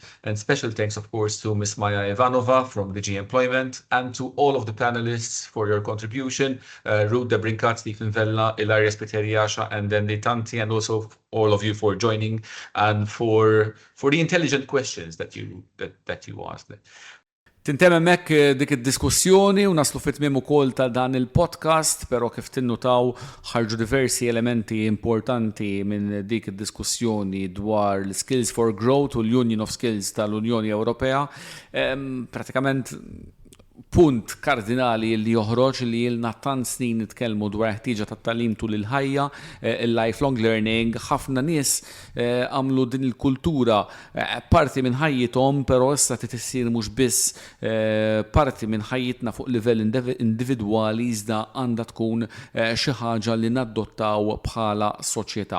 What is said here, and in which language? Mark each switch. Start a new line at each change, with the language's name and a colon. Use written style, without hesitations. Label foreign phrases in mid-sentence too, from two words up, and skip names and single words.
English: And special thanks, of course, to Ms. Maya Ivanova from DG Employment and to all of the panelists for your contribution. Ruth De Brincat, Stephen Vella, Ilaria Spiteriasha, and Dendi Tanti, and also all of you for joining and for the intelligent questions that you asked.
Maltese: Tintem hemmhekk dik id-diskussjoni u naslu fit-tmiem ukoll ta' dan il-podcast, però kif tinnutaw ħarġu diversi elementi importanti minn dik id-diskussjoni dwar l-Skills for Growth u l-Union of Skills tal-Unjoni Ewropea. Pratikament punt kardinali li joħroġ li jilna tant snin nitkellmu dwar ħtieġa tat-tagħlim tul il-ħajja, il-
English: lifelong learning,
Maltese: ħafna nies għamlu din il-kultura parti minn ħajjithom, però issa trid issir mhux biss parti minn ħajjitna fuq livell individwali iżda għandha tkun xi ħaġa li nadottaw bħala soċjetà.